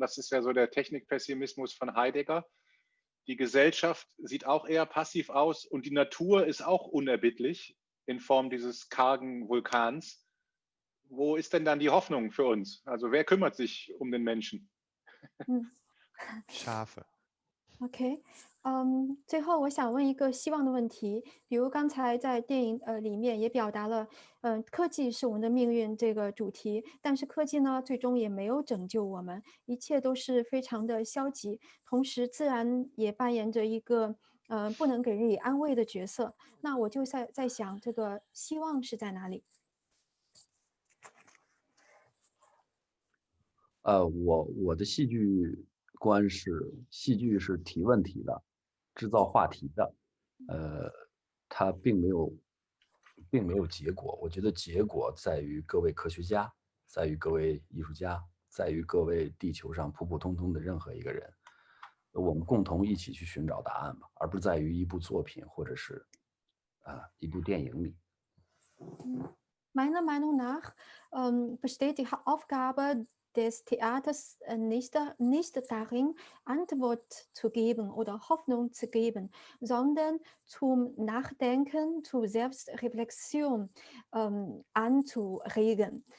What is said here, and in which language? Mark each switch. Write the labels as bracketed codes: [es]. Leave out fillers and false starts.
[de] Das ist ja so der Technikpessimismus von Heidegger. Die Gesellschaft sieht auch eher passiv aus und die Natur ist auch unerbittlich in Form dieses kargen Vulkans. Wo ist denn dann die Hoffnung für uns? Also wer kümmert sich um den Menschen? Schafe. [zh] OK，最后我想问一个希望的问题，比如刚才在电影里面也表达了，科技是我们的命运这个主题，但是科技呢最终也没有拯救我们，一切都是非常的消极，同时自然也扮演着一个不能给人以安慰的角色。那我就在想，这个希望是在哪里？我的戏剧观是，戏剧是提问题的，制造话题的，它并没有结果。我觉得结果在于各位科学家，在于各位艺术家，在于各位地球上普普通通的任何一个人，我们共同一起去寻找答案吧，而不在于一部作品或者是一部电影里。 [de] Meiner Meinung nach besteht die Aufgabe des Theaters nicht darin, Antwort zu geben oder Hoffnung zu geben, sondern zum Nachdenken, zur Selbstreflexion anzuregen.